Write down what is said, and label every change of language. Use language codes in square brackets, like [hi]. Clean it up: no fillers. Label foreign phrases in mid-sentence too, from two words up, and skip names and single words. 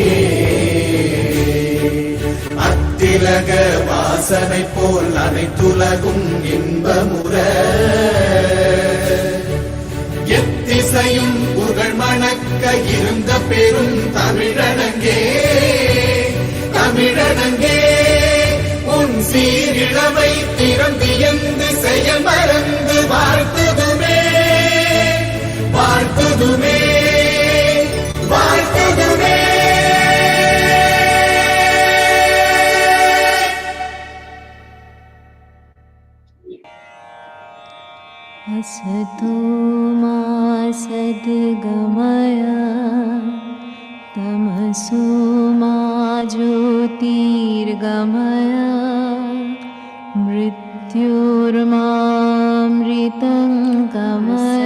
[ta] அத்திலக வாசனை போல் அனைத்துலகும் இன்பமுற எத்திசையும் புகழ் மணக்க இருந்த பெரும் தமிழனங்கே தமிழனங்கே உன் சீரிழமை திறந்தியந்து செயல் மறந்து வாழ்த்துதுமே வாழ்த்துதுமே வாழ்த்துதுமே. [sa] असतो मा सद्गमय तमसो मा ज्योतिर्गमय मृत्युर्मामृतं गमय.